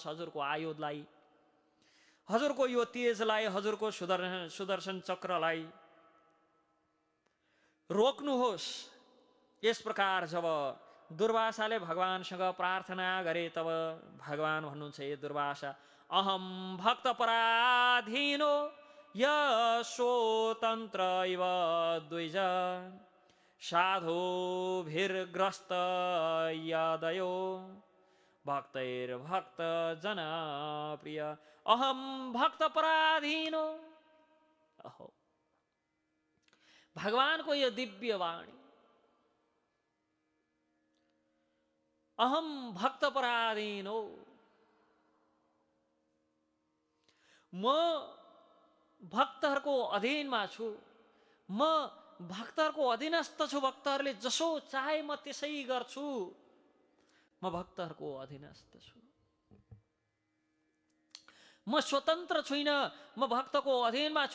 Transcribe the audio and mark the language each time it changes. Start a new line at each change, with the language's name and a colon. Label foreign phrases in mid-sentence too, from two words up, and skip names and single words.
Nepali: हजुरको आयुधलाई, हजुरको यो तेजलाई, हजुरको सुदर्शन चक्रलाई रोक्नुहोस्। यस प्रकार जब दुर्वासाले भगवानसँग प्रार्थना गरे तब भगवान भन्नुहुन्छ,
Sanskrit: हे दुर्वासा, अहम भक्त पराधीनो यशोतन्त्र इव द्विज साधुभिर्ग्रस्त यदयो भक्तैर्भक्त जन प्रिय। अहम भक्त पराधीनो। अहो,
Nepali: भगवानको यो दिव्य वाणी,
Sanskrit: अहम भक्त पराधीनो,
Nepali: म भक्तहरूको अधीनमा छु, म भक्तहरूको अधीनस्थ छु, भक्तहरूले जसो चाहे म त्यसै गर्छु, म भक्तहरूको अधीनस्थ छु, म स्वतन्त्र छुइनँ, म भक्तको अधीनमा छु।